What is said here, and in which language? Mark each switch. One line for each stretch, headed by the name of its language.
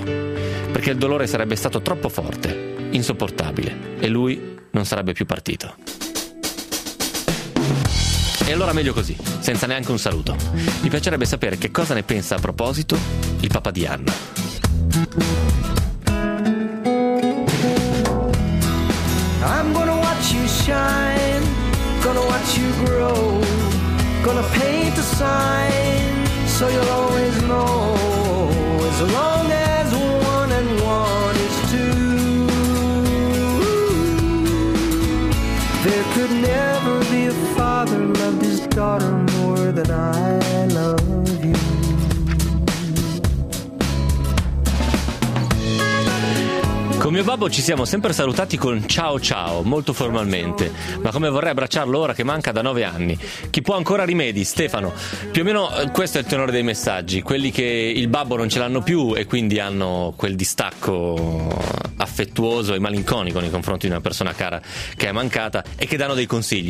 Italian: Perché il dolore sarebbe stato troppo forte, insopportabile, e lui non sarebbe più partito. E allora meglio così, senza neanche un saluto. Mi piacerebbe sapere che cosa ne pensa a proposito il papà di Anna.
English: I'm gonna watch you shine, gonna watch you grow, gonna paint a sign so you'll always know. As long as one and one is two, there could never be a father loved his daughter more than I love you.
Italian: Come mio babbo ci siamo sempre salutati con ciao ciao, molto formalmente. Ma come vorrei abbracciarlo ora che manca da 9 anni? Chi può ancora rimedi, Stefano? Più o meno questo è il tenore dei messaggi. Quelli che il babbo non ce l'hanno più e quindi hanno quel distacco affettuoso e malinconico nei confronti di una persona cara che è mancata e che danno dei consigli.